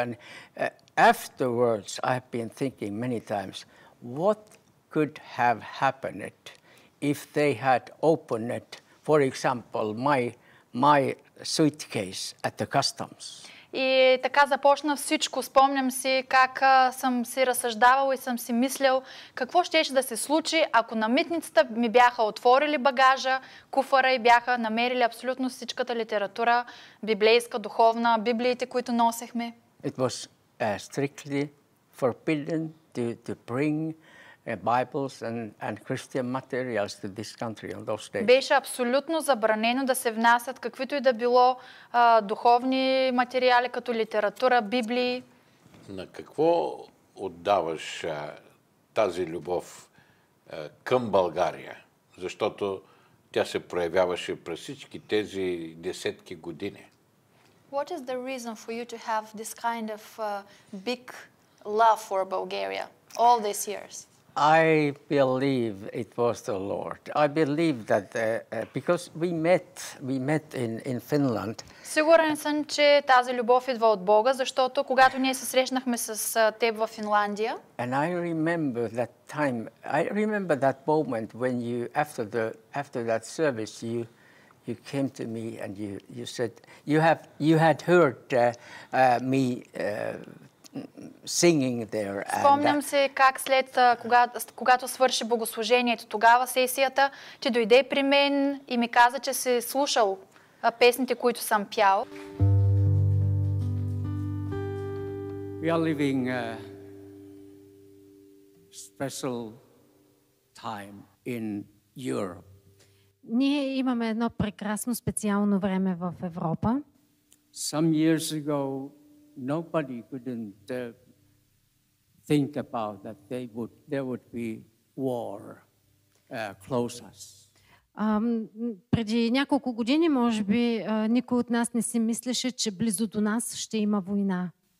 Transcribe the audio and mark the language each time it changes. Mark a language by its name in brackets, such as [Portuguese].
[English] And afterwards, I've been thinking many times, what could have happened if they had opened it, for example, my suitcase at the customs. [Bulgarian] И така започна всичко. Спомням си как съм си разсъждавала и съм си мислял какво щеше да се случи, ако на митницата ми бяха отворили багажа, куфара и бяха намерили абсолютно всичката литература, библейска, духовна, библиите, които носехме. [English] It was strictly forbidden to bring Bibles and Christian materials to this country on those days. [Bulgarian] Беше абсолютно забранено да се внасят каквито и да било духовни материали, като литература, библии. На какво отдаваш тази любов към България? Защото тя се проявяваше през всички тези десетки години. [English] What is the reason for you to have this kind of big love for Bulgaria all these years? I believe it was the Lord. I believe that because we met in Finland. [Bulgarian] Сигурен съм, че тази любов идва от Бога, защото когато ние се срещнахме с теб в Финландия, [English] And I remember that time. I remember that moment when you, after that service, you came to me and you said you had heard me singing there. [Bulgarian] Спомням се как след когато свърши богослужението, тогава сесията, ти дойде при мен и ми каза, че си слушал песните, които съм пял. [English] We are living a special time in Europe. [Bulgarian] Ние имаме едно прекрасно специално време в Европа. [English] Some years ago, nobody couldn't think about that there would be war close us. [Bulgarian] Преди няколко години, може би, никой от нас не си мислеше, че близо до нас ще има война.